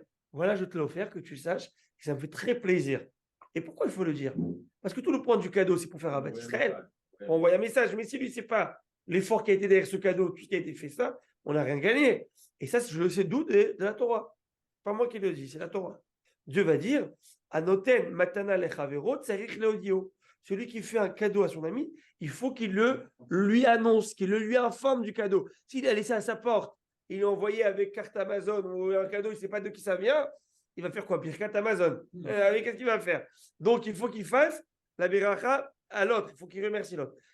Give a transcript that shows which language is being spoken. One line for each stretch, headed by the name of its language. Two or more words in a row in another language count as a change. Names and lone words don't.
French: Voilà, je te l'ai offert, que tu saches que ça me fait très plaisir. Et pourquoi il faut le dire? Parce que tout le point du cadeau, c'est pour faire abattre Israël, pour envoyer un message. Mais si lui, c'est pas l'effort qui a été derrière ce cadeau, tout ce qui a été fait, ça, on n'a rien gagné. Et ça, je le sais d'où? De la Torah. Pas moi qui le dis, c'est la Torah. Dieu va dire,
Hebrew: הנותן מתנה לחברו צריך להודיעו.
French: Celui qui fait un cadeau à son ami, il faut qu'il le lui annonce, qu'il le lui informe du cadeau. S'il a laissé à sa porte, il l'a envoyé avec carte Amazon ou un cadeau, il ne sait pas de qui ça vient, il va faire quoi? Pire carte Amazon. Qu'est-ce qu'il va faire? Donc, il faut qu'il fasse la beracha à l'autre. Il faut qu'il remercie l'autre.